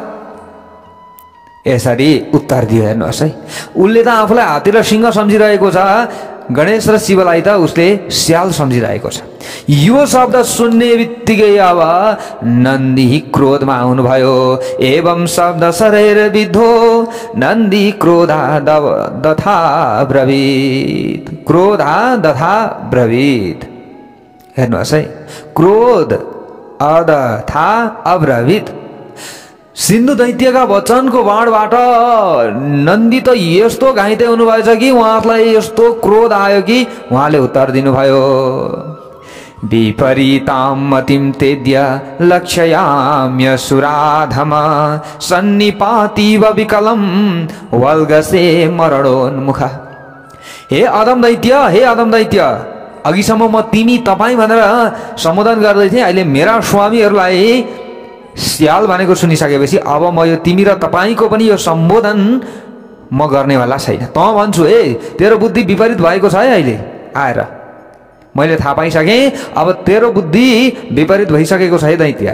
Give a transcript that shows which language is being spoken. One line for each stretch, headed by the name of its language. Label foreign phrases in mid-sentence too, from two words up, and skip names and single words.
Nepali: यसरी उत्तर दियो। हेर्नुहोस् है, उसले त आफूलाई हात्ती र सिंह सम्झिरहेको छ, गणेश र शिवलाई त उसले स्याल सम्झिरहेको छ। यो शब्द सुन्ने बित्तिकै अब नन्दी क्रोधमा आउनुभयो।
Sanskrit: एवं शब्द शरीर विद्धो नन्दी क्रोधा दथा ब्रवीत। क्रोधा दथा ब्रवीत।
Nepali: हेर्नुहोस् है,
Sanskrit: क्रोध अदथा अब्रवीत।
Nepali: सिन्धु दैत्यका वचनको बाणबाट नन्दी त यस्तो घाइते हुनुभएछ कि उहाँलाई यस्तो क्रोध आयो कि उहाँले उत्तर दिनुभयो।
Sanskrit: विपरीतां मतिं तेद्य लक्ष्याम्यसुराधम सन्निपातीव विकलं वल्गसे मरणोन्मुख।
Nepali: हे अदम दैत्य, हे अदम दैत्य, अघिसम्म म तिमी तपाईँ भनेर सम्बोधन गर्दै थिएँ। अहिले मेरा स्वामीहरूलाई स्याल भनेको सुनिसकेपछि अब म यो तिमी र तपाईँको पनि यो सम्बोधन म गर्नेवाला छैन। त भन्छु, ए तेरो बुद्धि विपरीत भएको छ है। अहिले आएर मैले थाहा पाइसकेँ, अब तेरो बुद्धि विपरीत भइसकेको छ है दैत्य।